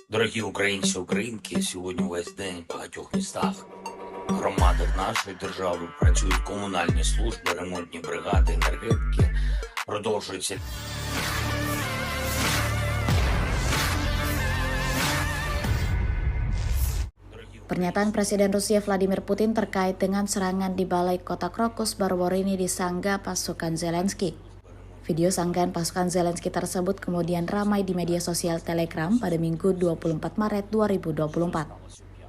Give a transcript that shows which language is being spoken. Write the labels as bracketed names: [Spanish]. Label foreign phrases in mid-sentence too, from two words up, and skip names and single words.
[Ukrainian] Дорогі українці, українки, сьогодні весь день в багатьох містах, громадах нашої держави працюють комунальні служби, ремонтні бригади, енергетики. Продовжується [Indonesian] Pernyataan Presiden Rusia Vladimir Putin terkait dengan serangan di Balai Kota Krokus baru-baru ini disanggah pasukan Zelensky. Video sanggahan pasukan Zelensky tersebut kemudian ramai di media sosial Telegram pada Minggu 24 Maret 2024.